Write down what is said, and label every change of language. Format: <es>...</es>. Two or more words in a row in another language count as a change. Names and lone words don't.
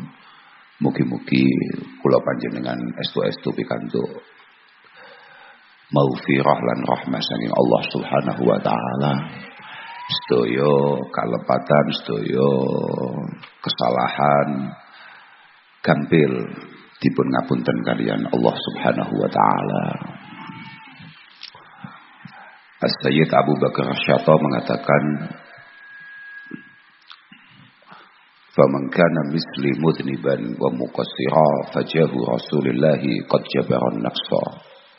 <jv>Mugi-mugi kula panjenengan estu-estu pikantuk maghfirah lan rahmah saking</jv> <ar>الله سبحانه وتعالى.</ar> <jv>Sedaya kalepatan, sedaya kesalahan gampil dipun ngapunten kalian</jv> <ar>الله سبحانه وتعالى.</ar> <id>As-Sayyid Abu Bakar Syata mengatakan,</id> <ar>"فمن كان مثلي مذنبا ومقصرا فجاه رسول الله قد جبر النقص."</ar>